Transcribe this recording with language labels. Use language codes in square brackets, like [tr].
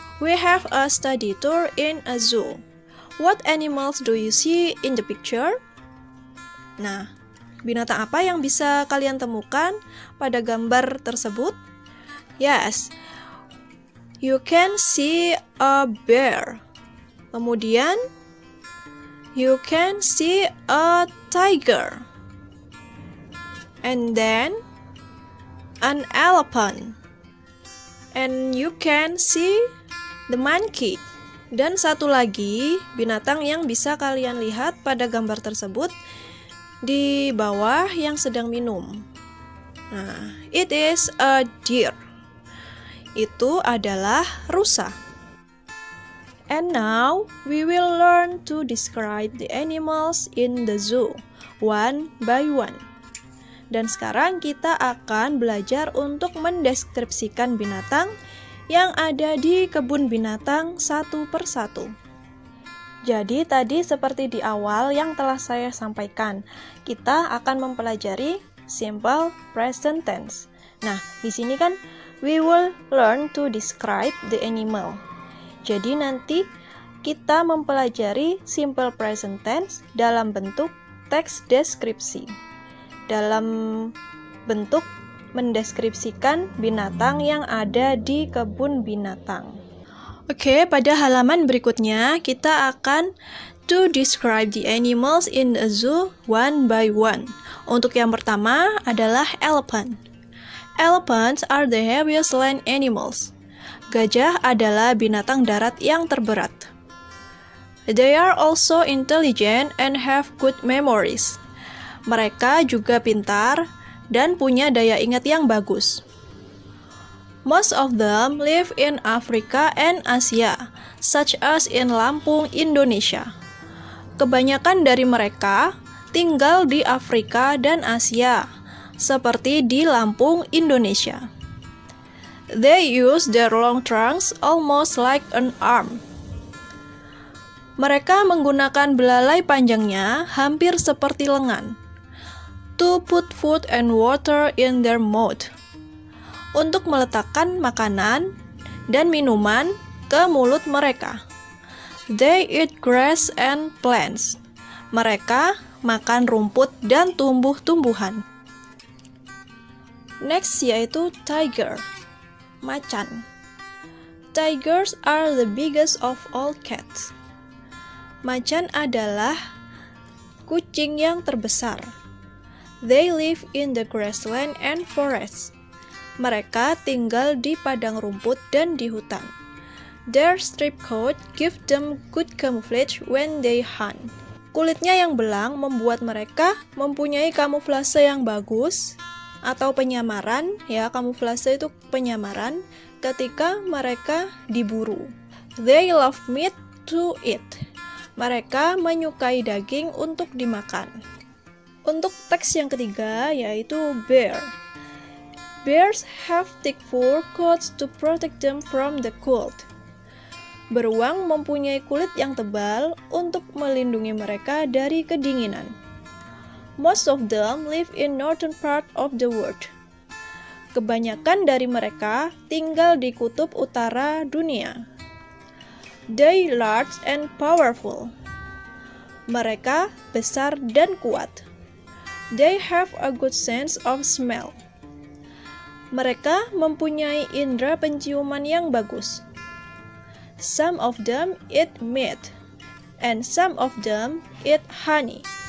[en] We have a study tour in a zoo. What animals do you see in the picture? [id] Nah, binatang apa yang bisa kalian temukan pada gambar tersebut? [en] Yes, you can see a bear. [id] Kemudian, [en] you can see a tiger. And then, an elephant. And you can see the monkey. [id] Dan satu lagi, binatang yang bisa kalian lihat pada gambar tersebut di bawah yang sedang minum. [en] Nah, it is a deer. [id] Itu adalah rusa. [en] And now, we will learn to describe the animals in the zoo, one by one. [id] Dan sekarang kita akan belajar untuk mendeskripsikan binatang yang ada di kebun binatang satu persatu. Jadi tadi seperti di awal yang telah saya sampaikan, kita akan mempelajari simple present tense. Nah, di sini kan [en] we will learn to describe the animal. [id] Jadi nanti kita mempelajari simple present tense dalam bentuk teks deskripsi. Dalam bentuk mendeskripsikan binatang yang ada di kebun binatang. Oke, pada halaman berikutnya kita akan [en] to describe the animals in the zoo one by one. [id] Untuk yang pertama adalah elephant. [en] Elephants are the heaviest land animals. [id] Gajah adalah binatang darat yang terberat. [en] They are also intelligent and have good memories. [id] Mereka juga pintar dan punya daya ingat yang bagus. [en] Most of them live in Africa and Asia, such as in Lampung, Indonesia. [id] Kebanyakan dari mereka tinggal di Afrika dan Asia, seperti di Lampung, Indonesia. [en] They use their long trunks almost like an arm. [id] Mereka menggunakan belalai panjangnya hampir seperti lengan. [en] To put food and water in their mouth. [id] Untuk meletakkan makanan dan minuman ke mulut mereka. [en] They eat grass and plants. [id] Mereka makan rumput dan tumbuh-tumbuhan. [en] Next [id] yaitu tiger, macan. [en] Tigers are the biggest of all cats. [id] Macan adalah kucing yang terbesar. [en] They live in the grassland and forest. [id] Mereka tinggal di padang rumput dan di hutan. [en] Their striped coat give them good camouflage when they hunt. [id] Kulitnya yang belang membuat mereka mempunyai kamuflase yang bagus atau penyamaran, ya, kamuflase itu penyamaran ketika mereka diburu. [en] They love meat to eat. [id] Mereka menyukai daging untuk dimakan. Untuk teks yang ketiga yaitu bear. [en] Bears have thick fur coats to protect them from the cold. [id] Beruang mempunyai kulit yang tebal untuk melindungi mereka dari kedinginan. [en] Most of them live in northern part of the world. [id] Kebanyakan dari mereka tinggal di kutub utara dunia. [en] They large and powerful. [id] Mereka besar dan kuat. [en] They have a good sense of smell. [id] Mereka mempunyai indera penciuman yang bagus. [en] Some of them eat meat, and some of them eat honey.